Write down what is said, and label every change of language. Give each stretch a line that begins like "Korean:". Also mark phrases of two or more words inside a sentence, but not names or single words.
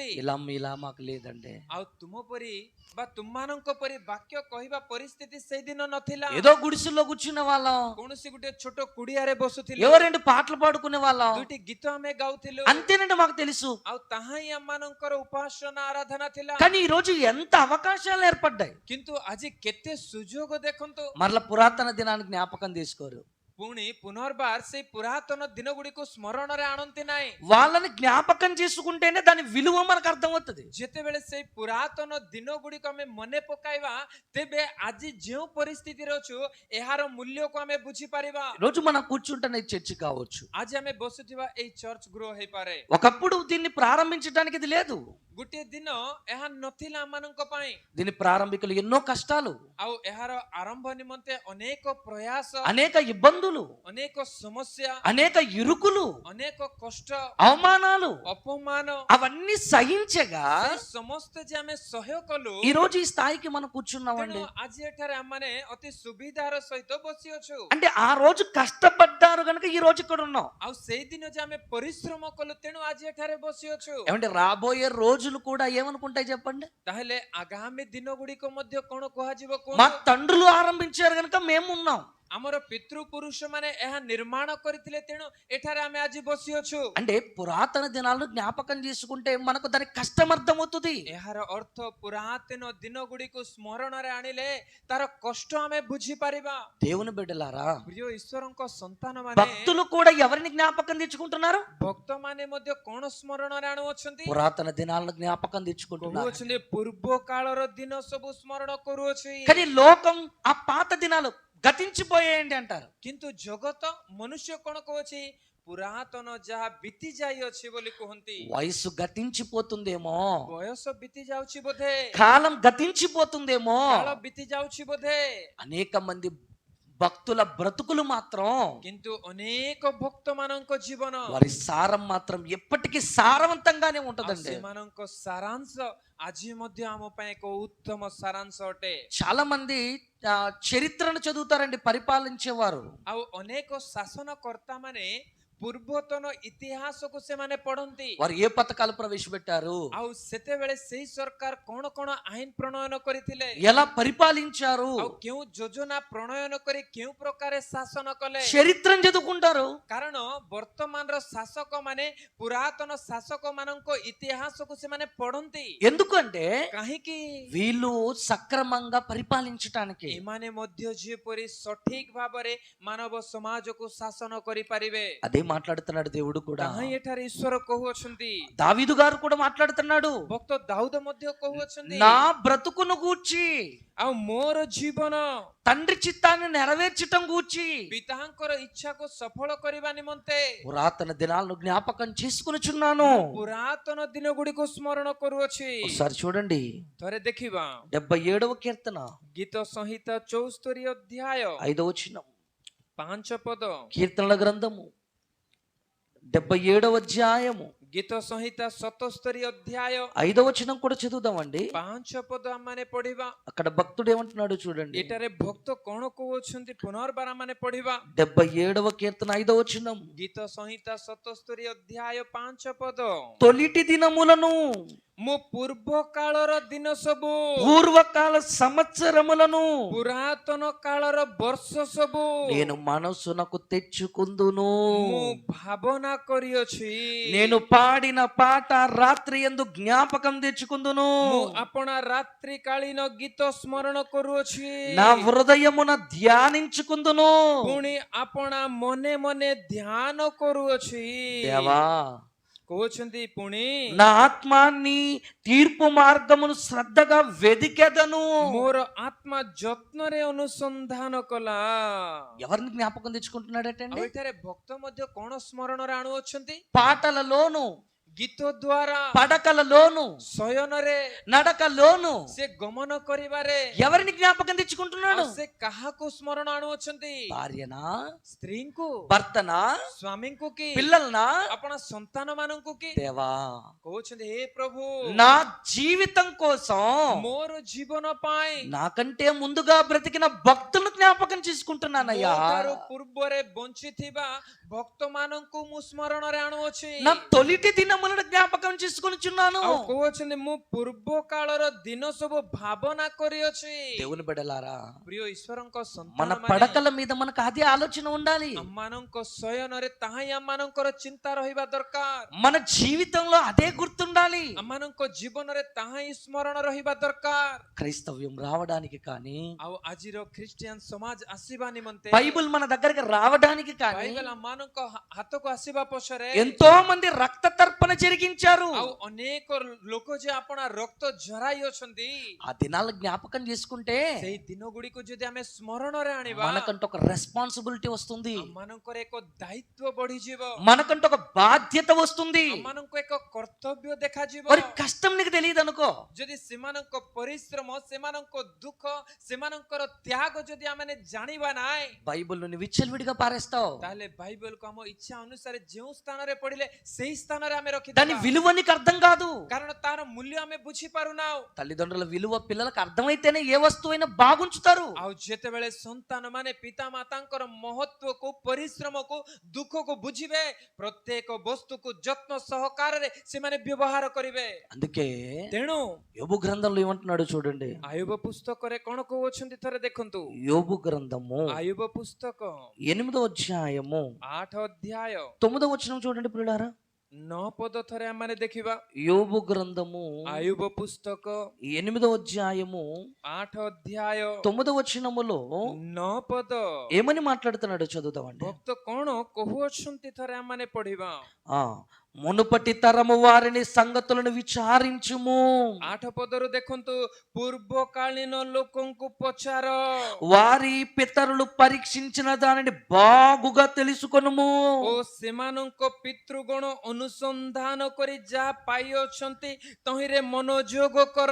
Telugu: ఇలా ఇలా మాకు లేదండి,
Odia: ଆଉ ତୁମ ପରି ବା ତୁମମାନଙ୍କ ପରି ବାକ୍ୟ କହିବା ପରିସ୍ଥିତି ସେଇଦିନ ନଥିଲା।
Telugu: ఏదో గుడిసెల్లో కూర్చునే వాళ్ళం,
Odia: କୌଣସି ଗୋଟେ ଛୋଟ କୁଡ଼ିଆରେ ବସୁଥିଲେ,
Telugu: ఏవో రెండు పాటలు పాడుకునే వాళ్ళం,
Odia: ଦୁଇଟି ଗୀତ ଆମେ ଗାଉଥିଲୁ,
Telugu: అంతేనండి మాకు తెలుసు.
Odia: ଆଉ ତାହା ହିଁ ଆମମାନଙ୍କର ଉପାସନା ଆରାଧନା ଥିଲା।
Telugu: కానీ ఈ రోజు ఎంత అవకాశాలు ఏర్పడ్డాయి.
Odia: କିନ୍ତୁ ଆଜି କେତେ ସୁଯୋଗ ଦେଖନ୍ତୁ।
Telugu: మరల పురాతన దినానికి జ్ఞాపకం తీసుకోరు.
Odia: ପୁଣି ପୁନର୍ବାର ସେଇ ପୁରାତନ ଦିନ ଗୁଡ଼ିକୁ ସ୍ମରଣରେ ଆଣନ୍ତି ନାହିଁ।
Telugu: వాళ్ళని జ్ఞాపకం చేసుకుంటేనే దాని విలువ మనకు అర్థమవుతుంది.
Odia: ଯେତେବେଳେ ସେଇ ପୁରାତନ ଦିନ ଗୁଡ଼ିକ ଆମେ ମନେ ପକାଇବା, ତେବେ ଆଜି ଯେଉଁ ପରିସ୍ଥିତିରେ ଅଛୁ ଏହାର ମୂଲ୍ୟକୁ ଆମେ ବୁଝିପାରିବା।
Telugu: రోజు మనం కూర్చుంటున్న ఈ చర్చి కావచ్చు,
Odia: ଆଜି ଆମେ ବସୁଥିବା ଏଇ ଚର୍ଚ୍ଚ ଗୃହ ହେଇପାରେ।
Telugu: ఒకప్పుడు దీన్ని ప్రారంభించడానికి ఇది లేదు.
Odia: ଗୋଟିଏ ଦିନ ଏହା ନଥିଲା ଆମମାନଙ୍କ ପାଇଁ,
Telugu: దీని ప్రారంభికులు ఎన్నో కష్టాలు,
Odia: ଆଉ ଏହାର ଆରମ୍ଭ ନିମନ୍ତେ ଅନେକ ପ୍ରୟାସ,
Telugu: అనేక ఇబ్బందులు,
Odia: ଅନେକ ସମସ୍ୟା,
Telugu: అనేక ఇరుకులు,
Odia: ଅନେକ କଷ୍ଟ,
Telugu: అవమానాలు,
Odia: ଅପମାନ,
Telugu: అవన్నీ సహించగా
Odia: ସେଇ ସମସ୍ତ ଯେ ଆମେ ସହ୍ୟ କଲୁ,
Telugu: ఈ రోజు ఈ స్థాయికి మనం కూర్చున్నామండి.
Odia: ତେଣୁ ଆଜି ଏଠାରେ ଆମମାନେ ଅତି ସୁବିଧାର ସହିତ ବସିଅଛୁ।
Telugu: అంటే ఆ రోజు కష్టపడ్డారు కనుక ఈ రోజు ఇక్కడ ఉన్నాం.
Odia: ଆଉ ସେଇଦିନ ଯେ ଆମେ ପରିଶ୍ରମ କଲୁ, ତେଣୁ ଆଜି ଏଠାରେ ବସିଅଛୁ।
Telugu: ఏమంటే రాబోయే రోజులు కూడా ఏమనుకుంటాయి చెప్పండి?
Odia: ତାହେଲେ ଆଗାମୀ ଦିନ ଗୁଡ଼ିକ ମଧ୍ୟ କଣ କୁହାଯିବ
Telugu: మా
Odia: କୁହନ୍ତୁ?
Telugu: తండ్రులు ఆరంభించారు కనుక మేము ఉన్నాం.
Odia: ଆମର ପିତୃପୁରୁଷ ମାନେ ଏହା ନିର୍ମାଣ କରିଥିଲେ, ତେଣୁ ଏଠାରେ ଆମେ ଆଜି ବସିଅଛୁ।
Telugu: అంటే పురాతన దినాలను జ్ఞాపకం చేసుకుంటే మనకు దాని కష్టం అర్థమవుతుంది.
Odia: ଏହାର ଅର୍ଥ ପୁରାତନ ଦିନ ଗୁଡ଼ିକୁ ସ୍ମରଣରେ ଆଣିଲେ ତାର କଷ୍ଟ ଆମେ ବୁଝିପାରିବା।
Telugu: దేవుని బిడ్డలారా,
Odia: ପ୍ରିୟ ଈଶ୍ୱରଙ୍କ ସନ୍ତାନ ମାନେ,
Telugu: భక్తులు కూడా ఎవరిని జ్ఞాపకం తెచ్చుకుంటున్నారు?
Odia: ଭକ୍ତ ମାନେ ମଧ୍ୟ କଣ ସ୍ମରଣରେ ଆଣୁଅଛନ୍ତି?
Telugu: పురాతన దినాలను జ్ఞాపకం తెచ్చుకుంటున్నారు.
Odia: କହୁଅଛନ୍ତି ପୂର୍ବ କାଳର ଦିନ ସବୁ ସ୍ମରଣ କରୁଅଛି।
Telugu: కానీ లోకం ఆ పాత దినాలు గతించిపోయేయండి అంటారు.
Odia: କିନ୍ତୁ ଜଗତ ମନୁଷ୍ୟ କଣ କହୁଛି? ପୁରାତନ ଯାହା ବିତି ଯାଇଅଛି ବୋଲି କୁହନ୍ତି।
Telugu: వయసు గతించిపోతుందేమో,
Odia: ବୟସ ବିତି ଯାଉଛି ବୋଧେ,
Telugu: కాలం గతించిపోతుందేమో.
Odia: କାଳ ବିତି ଯାଉଛି ବୋଧେ,
Telugu: అనేక మంది భక్తుల బ్రతుకులు మాత్రం,
Odia: କିନ୍ତୁ ଅନେକ ଭକ୍ତ ମାନଙ୍କ ଜୀବନ,
Telugu: వారి సారం మాత్రం ఎప్పటికీ సారవంతంగానే
Odia: ଆଉ
Telugu: ఉంటదండి.
Odia: ସେମାନଙ୍କ ସାରାଂଶ ଆଜି ମଧ୍ୟ ଆମ ପାଇଁ ଏକ ଉତ୍ତମ ସାରାଂଶ ଅଟେ।
Telugu: చాలా మంది చరిత్రను చదువుతారండి పరిపాలించేవారు.
Odia: ଆଉ ଅନେକ ଶାସନକର୍ତ୍ତା ମାନେ ପୂର୍ବତନ ଇତିହାସକୁ ସେମାନେ ପଢନ୍ତି।
Telugu: వారు ఏ పథకాలు ప్రవేశపెట్టారు,
Odia: ଆଉ ସେତେବେଳେ ସେଇ ସରକାର କଣ କଣ ଆଇନ ପ୍ରଣୟନ କରିଥିଲେ,
Telugu: ఎలా పరిపాలించారు,
Odia: ଆଉ କେଉଁ ଯୋଜନା ପ୍ରଣୟନ କରି କେଉଁ ପ୍ରକାର ଶାସନ କଲେ।
Telugu: చరిత్రను చదువుకుంటారు.
Odia: କାରଣ ବର୍ତ୍ତମାନର ଶାସକ ମାନେ ପୁରାତନ ଶାସକ ମାନଙ୍କ ଇତିହାସକୁ ସେମାନେ ପଢନ୍ତି।
Telugu: ఎందుకంటే
Odia: କାହିଁକି?
Telugu: వీళ్ళు సక్రమంగా పరిపాలించటానికి.
Odia: ଏମାନେ ମଧ୍ୟ ଯେପରି ସଠିକ ଭାବରେ ମାନବ ସମାଜକୁ ଶାସନ କରିପାରିବେ,
Telugu: అదే మాట్లాడుతున్నాడు దేవుడు కూడా.
Odia: ତାହା ହିଁ ଏଠାରେ ଈଶ୍ୱର କହୁଅଛନ୍ତି।
Telugu: దావీదు గారు కూడా మాట్లాడుతున్నాడు,
Odia: ଭକ୍ତ ଦାଉଦ ମଧ୍ୟ କହୁଅଛନ୍ତି,
Telugu: నా బ్రతుకును గూర్చి,
Odia: ଆଉ ମୋର ଜୀବନ
Telugu: తండ్రి చిత్తాన్ని నెరవేర్చటం గూర్చి
Odia: ପିତାଙ୍କର ଇଚ୍ଛାକୁ ସଫଳ କରିବା ନିମନ୍ତେ
Telugu: పురాతన దినాలను జ్ఞాపకం చేసుకునిచున్నాను.
Odia: ପୁରାତନ ଦିନ ଗୁଡ଼ିକୁ ସ୍ମରଣ କରୁଅଛି।
Telugu: ఒకసారి చూడండి,
Odia: ଥରେ ଦେଖିବା
Telugu: 77వ కీర్తన
Odia: ଗୀତ ସଂହିତା 74 ଅଧ୍ୟାୟ
Telugu: 5వ వచనం.
Odia: 5 ପଦ,
Telugu: కీర్తనల గ్రంథము 77వ అధ్యాయము
Odia: ଗୀତ ସଂହିତା 77 ଅଧ୍ୟାୟ
Telugu: 5వ వచనం కూడా చదువుదామండి.
Odia: 5 ପଦ ଆମେ ପଢିବା।
Telugu: అక్కడ భక్తుడు ఏమంటున్నాడు చూడండి.
Odia: ଏଠାରେ ଭକ୍ତ କଣ କହୁଅଛନ୍ତି ପୁନର୍ବାର ଆମେ ପଢିବା।
Telugu: 77వ కీర్తన 5వ వచనం.
Odia: ଗୀତ ସଂହିତା 77 ଅଧ୍ୟାୟ 5 ପଦ,
Telugu: తొలిటి దినములను,
Odia: ମୁଁ ପୂର୍ବ କାଳର ଦିନ ସବୁ,
Telugu: పూర్వకాల సంవత్సరములను
Odia: ପୁରାତନ କାଳର ବର୍ଷ ସବୁ
Telugu: నేను మనసునకు తెచ్చుకుందును.
Odia: ମୁଁ ଭାବନା କରିଅଛି।
Telugu: నేను పాడిన పాట రాత్రి యందు జ్ఞాపకం తెచ్చుకుందును.
Odia: ମୁଁ ଆପଣା ରାତ୍ରି କାଳୀନ ଗୀତ ସ୍ମରଣ କରୁଅଛି।
Telugu: నా హృదయమున ధ్యానించుకుందును.
Odia: ପୁଣି ଆପଣା ମନେ ମନେ ଧ୍ୟାନ କରୁଅଛି।
Telugu: దేవా,
Odia: କହୁଛନ୍ତି ପୁଣି
Telugu: నా ఆత్మాన్ని తీర్పు మార్గమును శ్రద్ధగా వెదికెదను.
Odia: ମୋର ଆତ୍ମା ଯତ୍ନରେ ଅନୁସନ୍ଧାନ କଲା।
Telugu: ఎవరిని జ్ఞాపకం
Odia: ଆଉ
Telugu: తెచ్చుకుంటున్నాడటండి?
Odia: ଏଠାରେ ଭକ୍ତ ମଧ୍ୟ କଣ ସ୍ମରଣରେ ଆଣୁଅଛନ୍ତି?
Telugu: పాటలలోను,
Odia: ଗୀତ ଦ୍ୱାରା
Telugu: పడకలలోను
Odia: ଶୟନରେ
Telugu: నడకలోను
Odia: ସେ గమନ କରିବାରେ
Telugu: ఎవరిని జ్ఞాపకం తెచ్చుకుంటున్నాడు?
Odia: ଆଉ ସେ କାହାକୁ ସ୍ମରଣ ଆଣୁଅଛନ୍ତି?
Telugu: భార్యనా,
Odia: ସ୍ତ୍ରୀଙ୍କୁ,
Telugu: భర్తనా,
Odia: ସ୍ୱାମୀଙ୍କୁ କି
Telugu: పిల్లలనా?
Odia: ଆପଣ ସନ୍ତାନ ମାନଙ୍କୁ କି?
Telugu: దేవా,
Odia: କହୁଛନ୍ତି ହେ ପ୍ରଭୁ
Telugu: నా జీవితం కోసం
Odia: ମୋର ଜୀବନ ପାଇଁ
Telugu: నాకంటే ముందుగా బ్రతికిన భక్తులను జ్ఞాపకం చేసుకుంటున్నానయ్యా.
Odia: ମୋଠାରୁ ପୂର୍ବରେ ବଞ୍ଚିଥିବା ଭକ୍ତ ମାନଙ୍କୁ ମୁଁ ସ୍ମରଣରେ ଆଣୁଅଛି।
Telugu: నా తొలిటి దినములను జ్ఞాపకం చేసుకొనిచున్నాను.
Odia: ଆଉ କହୁଛନ୍ତି ମୁଁ ପୂର୍ବ କାଳର ଦିନ ସବୁ ଭାବନା କରିଅଛି।
Telugu: దేవుని బిడ్డలారా,
Odia: ପ୍ରିୟ ଈଶ୍ୱରଙ୍କ
Telugu: మన
Odia: ସନ୍ତାନମାନେ
Telugu: పడకల మీద మనకు అదే ఆలోచన ఉండాలి.
Odia: ଆମମାନଙ୍କ ଶୟନରେ ତାହା ହିଁ ଆମମାନଙ୍କର ଚିନ୍ତା ରହିବା ଦରକାର।
Telugu: మన జీవితంలో అదే గుర్తుండాలి.
Odia: ଆମମାନଙ୍କ ଜୀବନରେ ତାହା ହିଁ ସ୍ମରଣ ରହିବା ଦରକାର।
Telugu: క్రైస్తవ్యం రావడానికి కానీ,
Odia: ଆଉ ଆଜିର ଖ୍ରୀଷ୍ଟିଆନ ସମାଜ ଆସିବା ନିମନ୍ତେ
Telugu: బైబిల్ మన దగ్గరికి రావడానికి కానీ
Odia: ବାଇବେଲ ଆମମାନଙ୍କ ହାତକୁ ଆସିବା ପଛରେ
Telugu: ఎంతో మంది రక్త తర్పణ జరిగించారు.
Odia: ଆଉ ଅନେକ ଲୋକ ଯେ ଆପଣ ରକ୍ତ ଝରାଇ ଅଛନ୍ତି,
Telugu: ఆ దినాలు జ్ఞాపకం చేసుకుంటే
Odia: ସେଇ ଦିନ ଗୁଡ଼ିକୁ ଯଦି ଆମେ ସ୍ମରଣରେ ଆଣିବା
Telugu: మనకంటూ ఒక రెస్పాన్సిబిలిటీ వస్తుంది,
Odia: ଆମମାନଙ୍କର ଏକ ଦାୟିତ୍ୱ ବଢିଯିବ,
Telugu: మనకంటూ ఒక బాధ్యత వస్తుంది.
Odia: ଆମମାନଙ୍କୁ ଏକ କର୍ତ୍ତବ୍ୟ ଦେଖାଯିବ।
Telugu: మరి కష్టం నీకు తెలియదు అనుకో,
Odia: ଯଦି ସେମାନଙ୍କ ପରିଶ୍ରମ, ସେମାନଙ୍କ ଦୁଃଖ, ସେମାନଙ୍କର ତ୍ୟାଗ ଯଦି ଆମେ ଜାଣିବା ନାହିଁ,
Telugu: బైబిల్ నువ్వు విచ్చలవిడిగా పారేస్తావు.
Odia: ତାହେଲେ ବାଇବେଲକୁ ଆମ ଇଚ୍ଛା ଅନୁସାରେ ଯେଉଁ ସ୍ଥାନରେ ପଢିଲେ ସେଇ ସ୍ଥାନରେ ଆମେ
Telugu: దాని
Odia: ରଖିଦେବା,
Telugu: విలువ నీకు అర్థం కాదు.
Odia: କାରଣ ତାର ମୂଲ୍ୟ ଆମେ ବୁଝିପାରୁନାହୁଁ।
Telugu: తల్లిదండ్రుల విలువ పిల్లలకు అర్థమైతేనే ఏ వస్తువైనా బాగుంచుతారు.
Odia: ଆଉ ଯେତେବେଳେ ସନ୍ତାନ ମାନେ ପିତା ମାତାଙ୍କର ମହତ୍ୱକୁ, ପରିଶ୍ରମକୁ, ଦୁଃଖକୁ ବୁଝିବେ, ପ୍ରତ୍ୟେକ ବସ୍ତୁକୁ ଯତ୍ନ ସହକାରରେ ସେମାନେ ବ୍ୟବହାର କରିବେ।
Telugu: అందుకే
Odia: ତେଣୁ
Telugu: యోబు గ్రంథంలో ఏమంటున్నాడు చూడండి.
Odia: ଆୟୁବ ପୁସ୍ତକରେ କ'ଣ କହୁଅଛନ୍ତି ଥରେ ଦେଖନ୍ତୁ।
Telugu: యోబు గ్రంథము
Odia: ଆୟୁବ పుస్తକ
Telugu: 8వ అధ్యాయము
Odia: 8 ଅଧ୍ୟାୟ
Telugu: 9వ వచనం చూడండి ప్రియులారా.
Odia: 9 ପଦ ଥରେ ଆମେ ଦେଖିବା।
Telugu: యోబు గ్రంథము
Odia: ଆୟୁବ పుస్తକ
Telugu: 8వ అధ్యాయము
Odia: 8 ଅଧ୍ୟାୟ
Telugu: 9వ వచనములో
Odia: 9 ପଦ
Telugu: ఏమని మాట్లాడుతున్నాడో చదువుతామండి.
Odia: ଭକ୍ତ କ'ଣ କହୁଅଛନ୍ତି ଥରେ ଆମେ ପଢିବା।
Telugu: మునుపటి తరము వారిని సంగతులను విచారించుము.
Odia: 8 ପଦରୁ ଦେଖନ୍ତୁ, ପୂର୍ବକାଳୀନ ଲୋକଙ୍କୁ ପଚାର,
Telugu: వారి పితరులు పరీక్షించిన దానిని బాగుగా తెలుసుకొనుము.
Odia: ଓ ସେମାନଙ୍କ ପିତୃଗଣ ଅନୁସନ୍ଧାନ କରି ଯାହା ପାଇଅଛନ୍ତି ତହିଁରେ ମନୋଯୋଗ କର।